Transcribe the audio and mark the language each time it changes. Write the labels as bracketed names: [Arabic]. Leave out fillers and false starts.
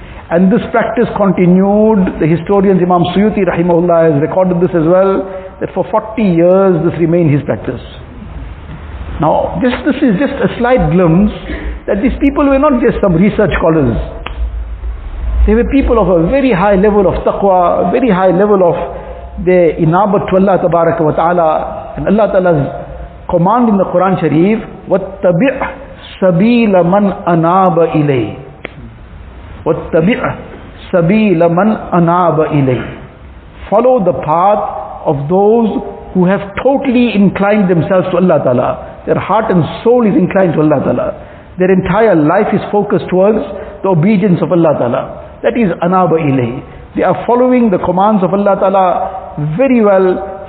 [English] And this practice continued. The historian Imam Suyuti rahimahullah has recorded this as well, that for 40 years this remained his practice. Now this is just a slight glimpse that these people were not just some research scholars. They were people of a very high level of taqwa, a very high level of their inabat to Allah tabaraka wa ta'ala. And Allah Ta'ala's command in the Quran Sharif, [Arabic] وَاتَّبِعْ سَبِيلَ مَنْ أَنَابَ إِلَيْهِ وَاتَّبِعْ سَبِيلَ مَنْ أَنَابَ إِلَيْهِ. [English] Follow the path of those who have totally inclined themselves to Allah Ta'ala. Their heart and soul is inclined to Allah Ta'ala. Their entire life is focused towards the obedience of Allah Ta'ala. That is anaba ilayhi. They are following the commands of Allah Ta'ala very well.